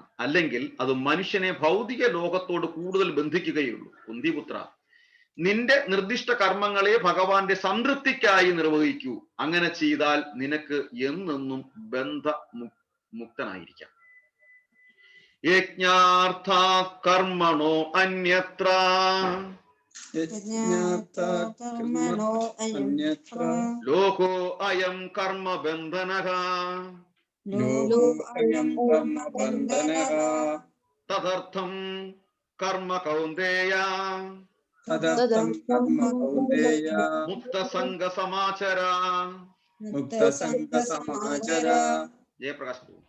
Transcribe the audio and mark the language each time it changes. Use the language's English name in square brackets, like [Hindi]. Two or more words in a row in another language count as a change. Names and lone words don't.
[Malayalam] അല്ലെങ്കിൽ അത് മനുഷ്യനെ ഭൗതിക ലോകത്തോട് കൂടുതൽ ബന്ധിക്കുകയുള്ളൂ. കുന്തിപുത്ര, നിന്റെ നിർദ്ദിഷ്ട കർമ്മങ്ങളെ ഭഗവാന്റെ സംതൃപ്തിക്കായി നിർവഹിക്കൂ. അങ്ങനെ ചെയ്താൽ നിനക്ക് എന്നെന്നും മുക്തനായിരിക്കാം. [Sanskrit] യജ്ഞാർത്ഥാ കർമ്മണോ അന്യത്ര, कर्मणो अन्यत्र लोको अयं कर्म बन्धनः तदर्थं कर्म कौन्तेय मुक्तसंग समाचर जयप्रकाश